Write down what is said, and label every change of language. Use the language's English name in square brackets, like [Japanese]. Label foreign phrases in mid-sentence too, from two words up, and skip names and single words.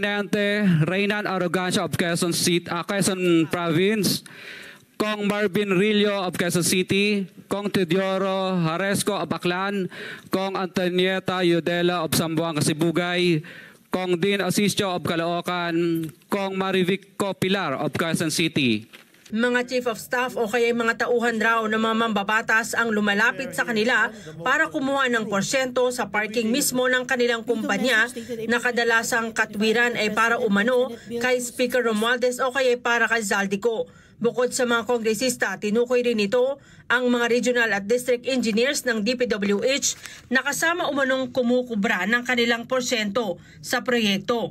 [English] Reynan Arrogancia of Quezon Province, Kong Marvin Rillo of Quezon City, Kong Teodoro Haresco of Aklan, Kong Antonieta Yudela of Zamboanga, Sibugay, Kong Dean Asisio of Caloocan, Kong Marivico Pilar of Quezon City. [Filipino] Mga [English] chief of staff [Filipino] o kaya mga tauhan raw ng mga mambabatas ang lumalapit sa kanila para kumuha ng porsyento sa parking mismo ng kanilang kumpanya na kadalasang katwiran ay para umano kay Speaker Romualdez o kaya para kay Zaldico. Bukod sa mga kongresista, tinukoy rin ito ang mga regional at [English] district engineers [Filipino] ng DPWH na kasama umanong kumukubra ng kanilang porsyento sa proyekto.